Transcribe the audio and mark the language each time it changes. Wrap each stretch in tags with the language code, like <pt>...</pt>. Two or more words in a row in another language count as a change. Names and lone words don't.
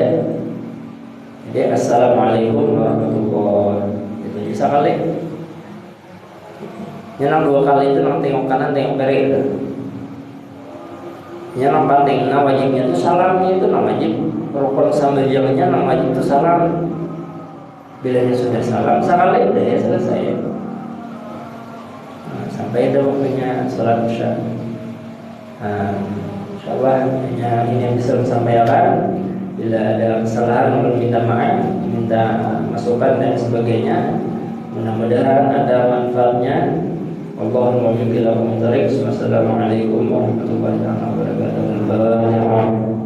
<ar>Jadi السلام عليكم ورحمة الله وبركاته.</ar> <id>Itu aja sekali. Yang dua kali itu nang tengok kanan tengok kiri itu. Yang penting wajibnya itu salamnya itu wajib. Rukun sembahyangnya wajib itu salam. Bilanya sudah salam sekali udah ya selesai. Sampai ada waktunya sholat isya. Insyaallah ini yang bisa saya sampaikan. Bila ada kesalahan mohon minta maaf, minta masukan dan sebagainya. Mudah-mudahan ada manfaatnya.</id> <ar>اللهم بالله وطريق والسلام عليكم ورحمة الله وبركاته.</ar>